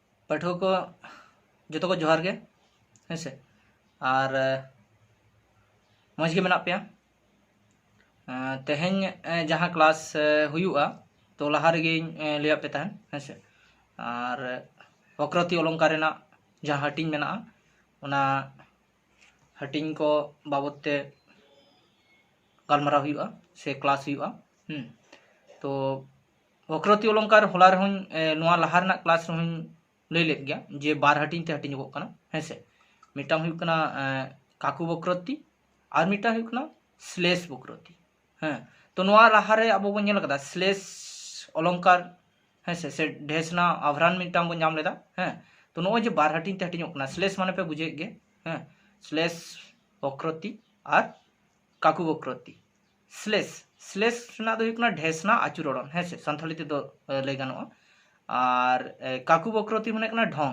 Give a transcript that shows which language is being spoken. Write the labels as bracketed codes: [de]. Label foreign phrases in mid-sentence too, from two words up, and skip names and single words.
[sat] पाठक को जो को जोहार गे हेसे और मज के मेना पे तेहें जहाँ क्लास हुआ तो लहा रेगे लिया पे तहन हेसे और [hi] वक्रती अलंकार [sat] जहाँ हटिंग मेना उना हटिंग को बाबत ते गालमाराव हुआ से क्लास हुआ। तो [hi] वक्रती अलंकार [sat] होला रहूँ लहा क्लास रहूँ लई लेद गया जे बार हटिंग ते हटिंगोग कना हेसे मिटांग हुई कना [hi] काकू वक्रती [sat] और मिटांग हुई कना [hi] स्लेश वक्रती। [sat] हाँ तो नोआ लहा रे अब बन नेल कदा [hi] स्लेश अलंकार [sat] हेसे से ढेसना आभरान मिटांग बन नाम लेदा। हाँ तो नोए जे बार हटिंग ते हटिंगोग कना स्लेश माने पे बुझे गे। हाँ [hi] स्लेश वक्रती और काकू वक्रती [sat] स्लेश स्लेश ना दो हुई ढेसना आचुरन हेसे सानथाली ते दो लई गानोआ और [hi] काकू वक्रती [sat] माने कना ढोंग।